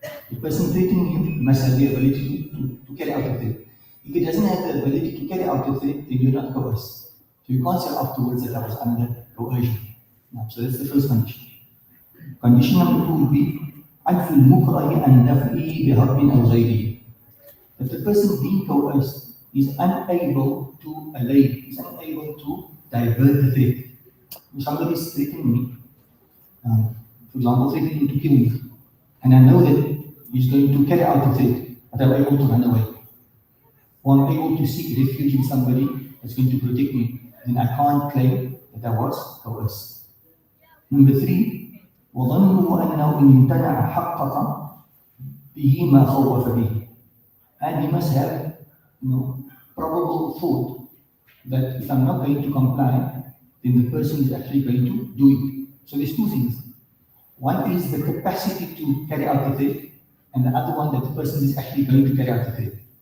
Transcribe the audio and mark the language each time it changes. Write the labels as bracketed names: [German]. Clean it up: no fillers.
[English] The person threatening you must have the ability to carry out the threat. If he doesn't have the ability to carry out the threat, then you're not coerced. So you can't say afterwards that I was under coercion. No, so that's the first condition. Condition number two would be [Arabic] عدم المكره عن دفعه بهرب أو غيره. [English] If the person being coerced is unable to allay, is unable to divert the threat. If somebody is threatening me, for example, threatening to kill me, and I know that he's going to carry out the threat, but I'm able to run away, or I'm able to seek refuge in somebody that's going to protect me, then I can't claim that I was coerced. Number three, [Arabic] وظنه أنه إن امتنع حقق به ما خوف به. [English] And he must have, probable thought that if I'm not going to comply, then the person is actually going to do it. So there's two things. One is the capacity to carry out the threat, and the other one that the person is actually going to carry out the threat.